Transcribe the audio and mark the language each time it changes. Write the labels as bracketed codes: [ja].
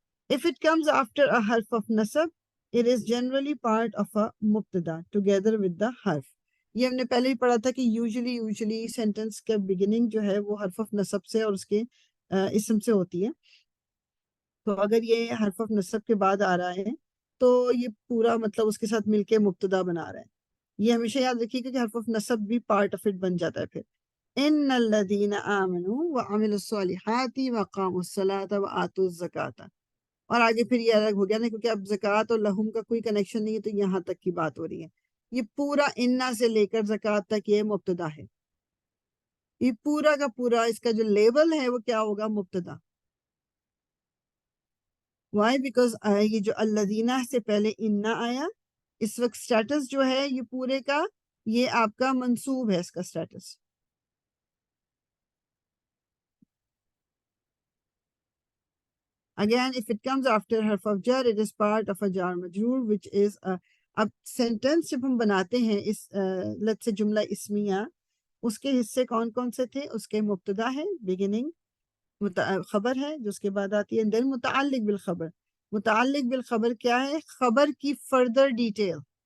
[en] If it comes after a harf of nasab, it is generally part of a mubtada together with the harf. [ur] یہ ہم نے پہلے ہی پڑھا تھا کہ یوزلی سینٹنس کا بگننگ جو ہے وہ حرف آف نصب سے اور اس کے اسم سے ہوتی ہے. تو اگر یہ حرف آف نصب کے بعد آ رہا ہے تو یہ پورا مطلب اس کے ساتھ مل کے مبتدا بنا رہا ہے. یہ ہمیشہ یاد رکھیے کہ حرف آف نصب بھی پارٹ آف اٹ بن جاتا ہے. پھر [ar] ان الذین آمنوا وعملوا الصالحات وقاموا الصلاة وآتوا الزکاة, [ur] اور آگے پھر یہ الگ ہو گیا نا, کیونکہ اب زکوٰۃ اور لہم کا کوئی کنیکشن نہیں ہے, تو یہاں تک کی بات ہو رہی ہے. یہ پورا انا سے لے کر زکوٰۃ تک یہ مبتدا ہے. یہ پورا کا پورا اس کا جو لیبل ہے وہ کیا ہوگا, مبتدا. [en] why, because [ur] یہ جو الذین سے پہلے انا آیا, اس وقت سٹیٹس جو ہے یہ پورے کا یہ آپ کا منصوب ہے, اس کا status. [en] Again, if it comes after harf of jar, it is part of a jar majroor, which is a. [ur] اب سینٹینس جب ہم بناتے ہیں اس لت سے جملہ اسمیہ, اس کے حصے کون کون سے تھے, اس کے مبتدا ہے بگننگ, خبر ہے جو اس کے بعد آتی ہے, دین متعلق بالخبر. متعلق بالخبر کیا ہے, خبر کی فردر ڈیٹیل.